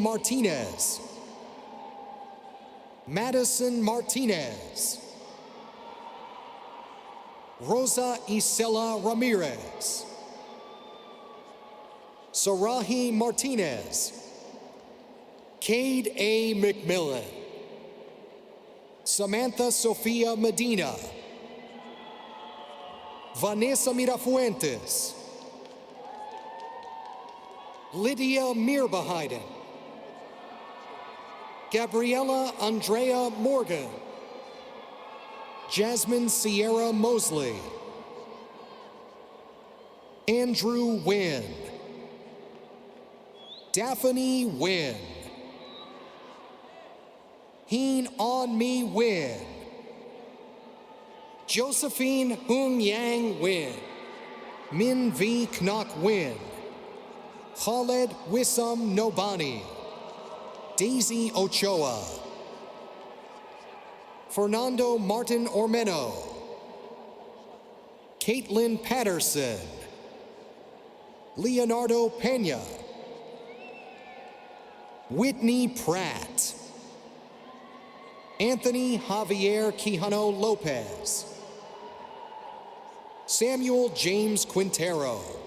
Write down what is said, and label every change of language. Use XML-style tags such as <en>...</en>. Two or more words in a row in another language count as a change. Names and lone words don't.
<en>Martinez, Madison Martinez, Rosa Isela Ramirez, Sarahi Martinez, Cade A. McMillan, Samantha Sofia Medina, Vanessa Mirafuentes, Lydia Mirbahiden, Gabriela Andrea Morgan, Jasmine Sierra Mosley, Andrew Wynn, Daphne Wynn, Heen On Mi Wynn, Josephine Hung Yang Wynn, Min V Knock Wynn, Khaled Wissam Nobani, Daisy Ochoa, Fernando Martin Ormeno, Caitlin Patterson, Leonardo Pena, Whitney Pratt, Anthony Javier Quijano Lopez, Samuel James Quintero,</en>